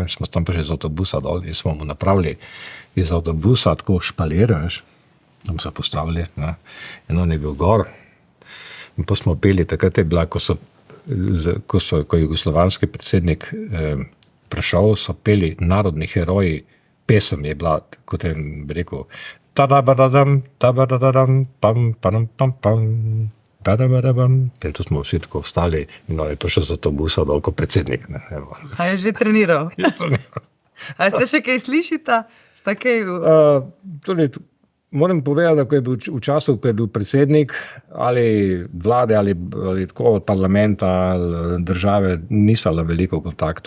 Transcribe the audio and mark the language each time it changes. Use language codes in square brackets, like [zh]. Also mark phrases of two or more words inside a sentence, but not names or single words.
[sl] Smo tam pa že z avtobusa dol in smo mu napravili iz avtobusa tako špaliraš, tam so postavili, ne? In on je bil gor. In pa smo peli, takrat je bila, ko je jugoslovanski predsednik prišel, so peli narodni heroji, pesem je bila, kot je rekel, ta-da-ba-da-dam, ta-ba-da-da-dam, pam-pam-pam-pam, ta-da-ba-da-bam. In tu smo vsi tako vstali in on je prišel z avtobusa dol kot predsednik. Ne, a je že treniral? A ste še kaj slišita? Sta kaj... Moram povedati, da ko je bil v času, ko je bil predsednik ali vlade ali tako od parlamenta ali države, niso bila veliko v kontaktu.